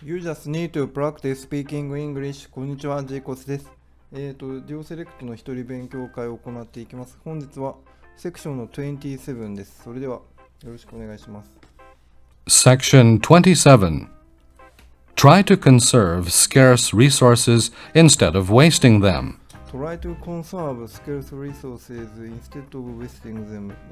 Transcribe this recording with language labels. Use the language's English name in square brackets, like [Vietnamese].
[English] You just need to practice speaking English. [Japanese] こんにちは、ジェイコスです。両セレクトの一人勉強会を行っていきます。本日はセクションの27です。それではよろしくお願いします。 [English] Section 27. Try to conserve scarce resources instead of wasting them. Try to conserve scarce resources instead of wasting them.